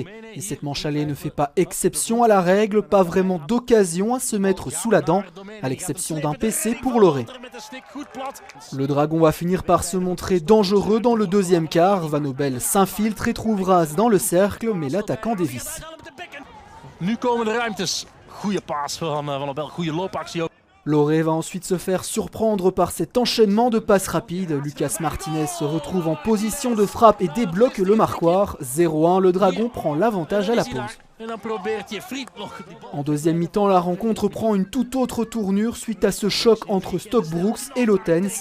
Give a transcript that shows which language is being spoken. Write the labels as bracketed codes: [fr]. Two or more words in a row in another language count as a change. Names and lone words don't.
[fr] Et cette manche allée ne fait pas exception à la règle, pas vraiment d'occasion à se mettre sous la dent, à l'exception d'un PC pour Loré. Le Dragon va finir par se montrer dangereux dans le deuxième quart. Van Obel s'infiltre et trouve Raas dans le cercle, mais l'attaquant dévisse. [nl] Nu komen de ruimtes. Goeie paas van Obel, goede loopactie ook. [fr] Loré va ensuite se faire surprendre par cet enchaînement de passes rapides. Lucas Martinez se retrouve en position de frappe et débloque le marquoir. 0-1, le Dragon prend l'avantage à la pause. En deuxième mi-temps, la rencontre prend une toute autre tournure suite à ce choc entre Stockbroeks et Lotens.